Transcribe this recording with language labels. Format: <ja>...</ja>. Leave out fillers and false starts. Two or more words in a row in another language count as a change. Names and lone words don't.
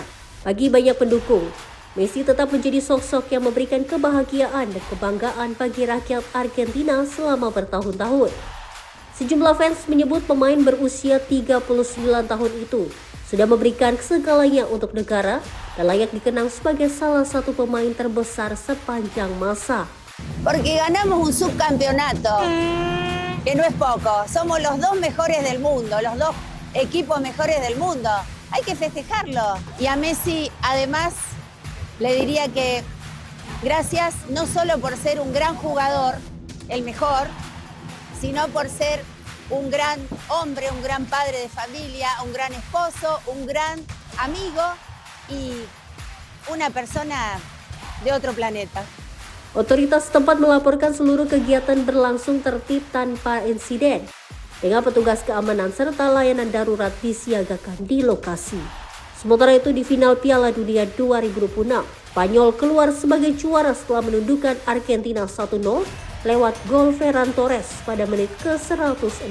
<id>Bagi banyak pendukung, Messi tetap menjadi sosok yang memberikan kebahagiaan dan kebanggaan bagi rakyat Argentina selama bertahun-tahun. Sejumlah fans menyebut pemain berusia 39 tahun itu sudah memberikan segalanya untuk negara dan layak dikenang sebagai salah satu pemain terbesar sepanjang masa.</id> <es>Porque ganamos un subcampeonato. Que no es poco, somos los dos mejores del mundo, los dos equipos mejores del mundo. Hay que festejarlo. Y a Messi, además, le diría que gracias no solo por ser un gran jugador, el mejor, sino por ser un gran hombre, un gran padre de familia, un gran esposo, un gran amigo y una persona de otro planeta.</es> <id>Otoritas setempat melaporkan seluruh kegiatan berlangsung tertib tanpa insiden, dengan petugas keamanan serta layanan darurat disiagakan di lokasi. Sementara itu di final Piala Dunia 2026, Spanyol keluar sebagai juara setelah menundukkan Argentina 1-0 lewat gol Ferran Torres pada menit ke-106.</id>